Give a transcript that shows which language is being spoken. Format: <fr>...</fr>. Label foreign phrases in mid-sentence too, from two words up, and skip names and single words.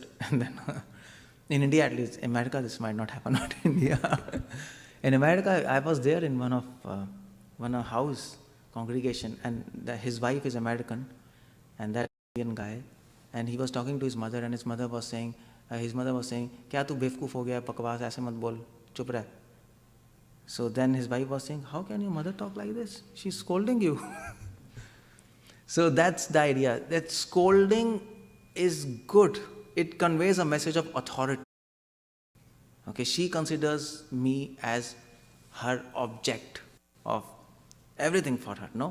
<en>And then in India at least, America this might not happen, not India. In America, I was there in one house congregation, and his wife is American, and that Indian guy, and he was talking to his mother, and his mother was saying,</en> <hi>"क्या तू बेवकूफ़ हो गया, बकवास ऐसे मत बोल, चुप रह."</hi> <en>So then his wife was saying, "How can your mother talk like this? She's scolding you." So that's the idea, that scolding is good. It conveys a message of authority. Okay, she considers me as her object of everything for her, no?</en>